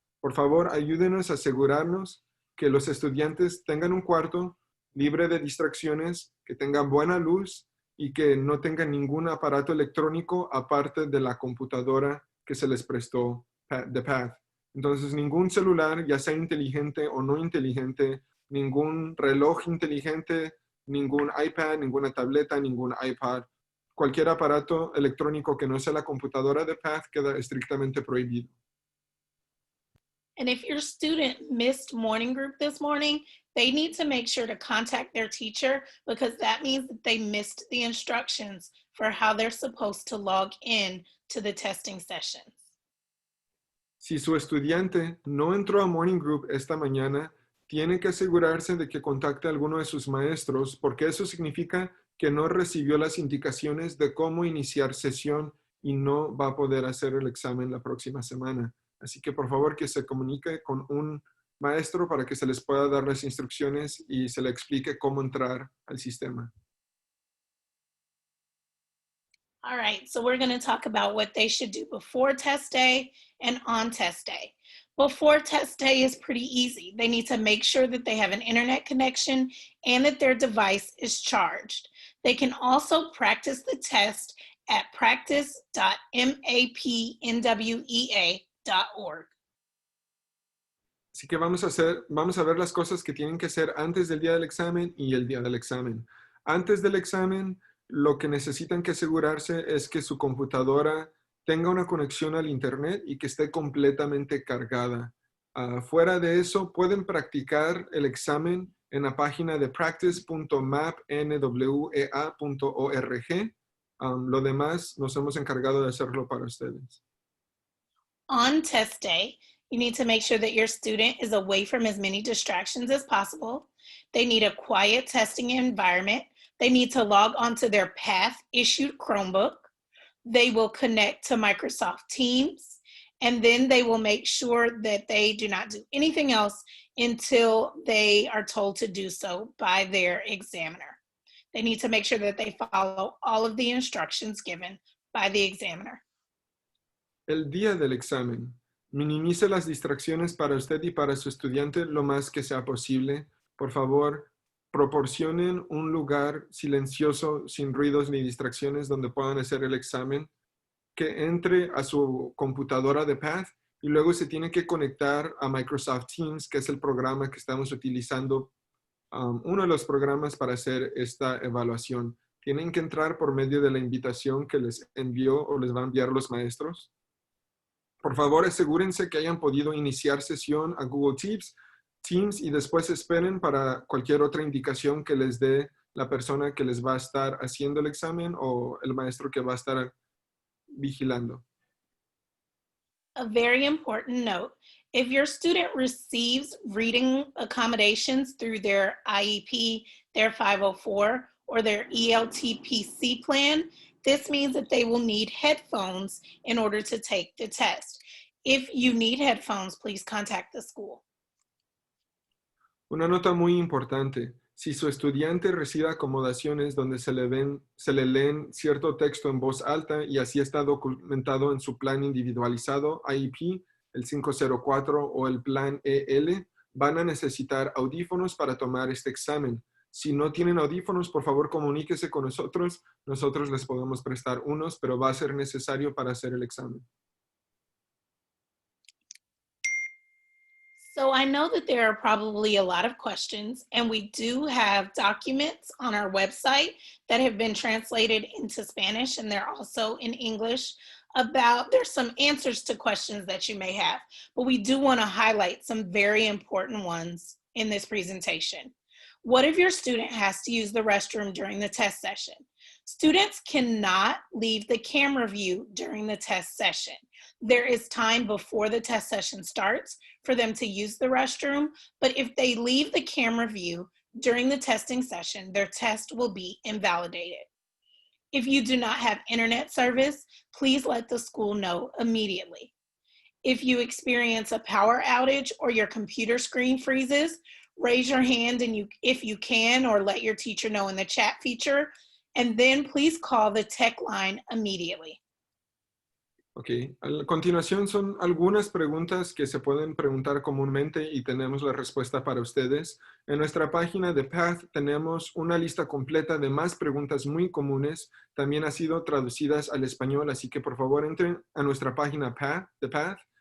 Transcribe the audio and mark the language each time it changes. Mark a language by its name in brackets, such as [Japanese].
[Spanish] Por favor, ayúdenos a asegurarnos que los estudiantes tengan un cuarto libre de distracciones, que tengan buena luz y que no tengan ningún aparato electrónico aparte de la computadora que se les prestó de PATH. Entonces, ningún celular, ya sea inteligente o no inteligente, ningún reloj inteligente, ningún iPad, ninguna tableta, ningún iPad, cualquier aparato electrónico que no sea la computadora de PATH queda estrictamente prohibido. [English] And if your student missed morning group this morning, they need to make sure to contact their teacher because that means that they missed the instructions for how they're supposed to log in to the testing sessions. [Spanish] Si su estudiante no entró a Morning Group esta mañana, tiene que asegurarse de que contacte a alguno de sus maestros, porque eso significa que no recibió las indicaciones de cómo iniciar sesión y no va a poder hacer el examen la próxima semana. Así que por favor que se comunique con un maestro para que se les pueda dar las instrucciones y se le explique cómo entrar al sistema. [English] All right, so we're going to talk about what they should do before test day and on test day. Before test day is pretty easy. They need to make sure that they have an internet connection and that their device is charged. They can also practice the test at practice.mapnwea.org. [Spanish] Así que vamos a ver las cosas que tienen que hacer antes del día del examen y el día del examen. Antes del examen, lo que necesitan que asegurarse es que su computadora tenga una conexión al internet y que esté completamente cargada. Fuera de eso, pueden practicar el examen en la página de practice.mapnwea.org. Lo demás nos hemos encargado de hacerlo para ustedes. [English] On test day, you need to make sure that your student is away from as many distractions as possible. They need a quiet testing environment. They need to log onto their PATH-issued Chromebook. They will connect to Microsoft Teams, and then they will make sure that they do not do anything else until they are told to do so by their examiner. They need to make sure that they follow all of the instructions given by the examiner. [Spanish] El día del examen, minimice las distracciones para usted y para su estudiante lo más que sea posible. Por favor, proporcionen un lugar silencioso, sin ruidos ni distracciones, donde puedan hacer el examen, que entre a su computadora de PATH y luego se tiene que conectar a Microsoft Teams, que es el programa que estamos utilizando, uno de los programas para hacer esta evaluación. Tienen que entrar por medio de la invitación que les envió o les va a enviar los maestros. Por favor, asegúrense que hayan podido iniciar sesión a Google Teams y después esperen para cualquier otra indicación que les dé la persona que les va a estar haciendo el examen o el maestro que va a estar vigilando. [English] A very important note, if your student receives reading accommodations through their IEP, their 504, or their ELTPC plan, this means that they will need headphones in order to take the test. If you need headphones, please contact the school. [Spanish] Una nota muy importante. Si su estudiante recibe acomodaciones donde se le leen cierto texto en voz alta y así está documentado en su plan individualizado, IEP, el 504 o el plan EL, van a necesitar audífonos para tomar este examen. Si no tienen audífonos, por favor comuníquese con nosotros. Nosotros les podemos prestar unos, pero va a ser necesario para hacer el examen. [English] So I know that there are probably a lot of questions, and we do have documents on our website that have been translated into Spanish, and they're also in English there's some answers to questions that you may have, but we do want to highlight some very important ones in this presentation. What if your student has to use the restroom during the test session? Students cannot leave the camera view during the test session. There is time before the test session starts for them to use the restroom, but if they leave the camera view during the testing session, their test will be invalidated. If you do not have internet service, please let the school know immediately. If you experience a power outage or your computer screen freezes, raise your hand if you can, or let your teacher know in the chat feature, and then please call the tech line immediately. [Spanish] Ok, a continuación son algunas preguntas que se pueden preguntar comúnmente y tenemos la respuesta para ustedes. En nuestra página de PATH tenemos una lista completa de más preguntas muy comunes. También han sido traducidas al español, así que por favor entren a nuestra página de PATH.